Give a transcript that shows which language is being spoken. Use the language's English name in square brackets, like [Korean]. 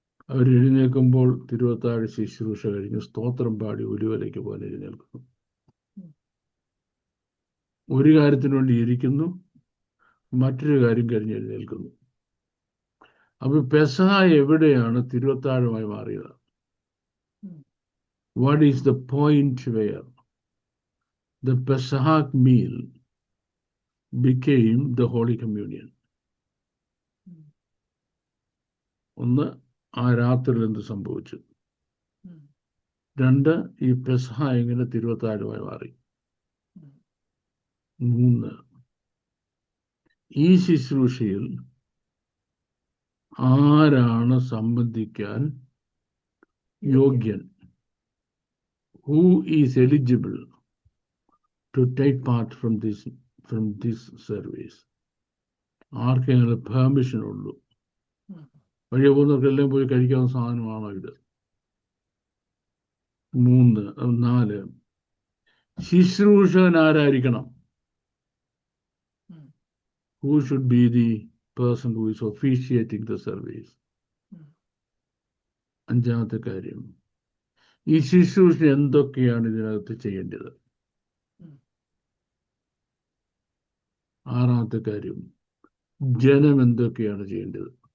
[Malayalam] അവർ എഴുന്നേൽക്കുമ്പോൾ തിരുവത്താഴ ശുശ്രൂഷ കഴിഞ്ഞ് സ്തോത്രം പാടി ഒലിവലേക്ക് പോലെ എഴുന്നേൽക്കുന്നു. ഒരു കാര്യത്തിന് വേണ്ടി ഇരിക്കുന്നു, മറ്റൊരു കാര്യം കഴിഞ്ഞ് എഴുന്നേൽക്കുന്നു. അപ്പൊ പെസഹ എവിടെയാണ് തിരുവത്താഴമായി മാറിയത്? [English] What is the point where the Pesach meal became the Holy Communion? [Malayalam] ഒന്ന്, ആ രാത്രിയിൽ എന്ത് സംഭവിച്ചു? 2, ഈ പെസഹ എങ്ങനെ തിരുവത്താഴമായി മാറി? 3, ഈ ശുശ്രൂഷയിൽ ആരാണ് സംബന്ധിക്കാൻ യോഗ്യൻ? [English] Who is eligible to take part from this service? [Malayalam] ആർക്കെങ്കിലും പെർമിഷൻ ഉള്ളൂ? വഴിയെ പോകുന്നവർക്കെല്ലാം പോയി കഴിക്കാവുന്ന സാധനമാണോ ഇത്? 4, ശുശ്രൂഷകൻ ആരായിരിക്കണം? [English] Who should be the person who is officiating the service? [Malayalam] 5ാമത്തെ കാര്യം, ഈ ശുശ്രൂഷ എന്തൊക്കെയാണ് ഇതിനകത്ത് ചെയ്യേണ്ടത്? 6ാമത്തെ കാര്യം, ജനം എന്തൊക്കെയാണ് ചെയ്യേണ്ടത്.